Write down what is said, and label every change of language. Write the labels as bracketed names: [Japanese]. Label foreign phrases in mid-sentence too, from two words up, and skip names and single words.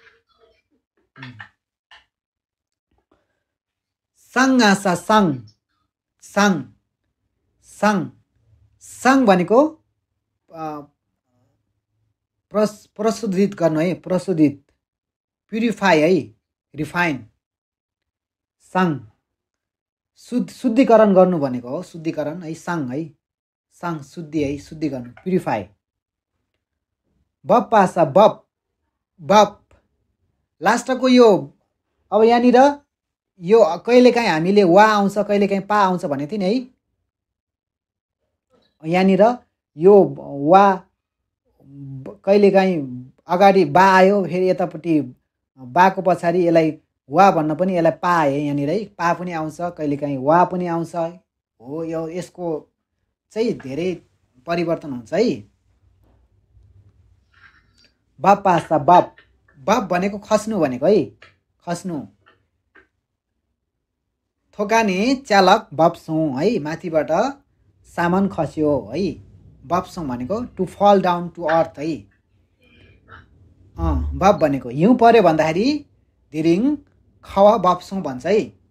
[Nepali] सङ आसा सङ, सङ सङ सङ भनेको प्रशोधित गर्नु है, प्रशोधित, प्युरिफाई है, रिफाइन। सङ शुद्धिकरण गर्नु भनेको हो, शुद्धिकरण है, सङ है, सङ शुद्धि है, शुद्धि गर्नु, प्युरिफाई। बप पासा बप, बप लास्टको यो अब यहाँनिर यो कहिलेकाहीँ हामीले वा आउँछ, कहिलेकाहीँ पा आउँछ भनेको थिएँ नि है। यहाँनिर यो वा कहिलेकाहीँ अगाडि बा आयो, फेरि यतापट्टि बाको पछाडि यसलाई वा भन्न पनि यसलाई पा आयो यहाँनिर है। पा पनि आउँछ, कहिलेकाहीँ वा पनि आउँछ हो। यो यसको चाहिँ धेरै परिवर्तन हुन्छ है। बप पासा बप, बप भनेको खस्नु भनेको है, खस्नु। थोकाने चालक बप्सौँ है, माथिबाट सामान खस्यो है। बप्सौँ भनेको [English] to fall down to earth [Nepali] है। बप भनेको हिउँ पर्यो भन्दाखेरि धिरिङ खवा बप्सौँ भन्छ है।